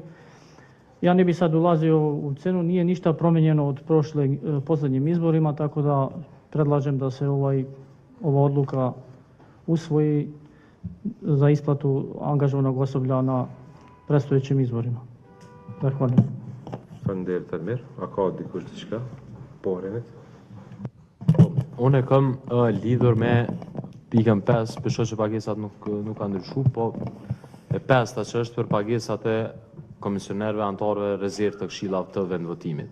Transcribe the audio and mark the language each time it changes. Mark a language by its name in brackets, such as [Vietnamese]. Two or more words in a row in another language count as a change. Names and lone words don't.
[Bosnian] Ja ne bi sad ulazio u cenu, nije ništa promijenjeno od posljednjim izborima, tako da predlažem da se ova odluka usvoji za isplatu angažovanog osoblja na predstojećim izborima. Zahvaljujem. [Albanian] Faleminderit Almir. A ka dikush diçka? Po, Renit. Unë kam lidhur me pikën 5, besoj që pagesat nuk kanë ndryshuar, po e 5-ta që është për pagesat e komisionerëve antarëve rezervë të këshillave të vendvotimit.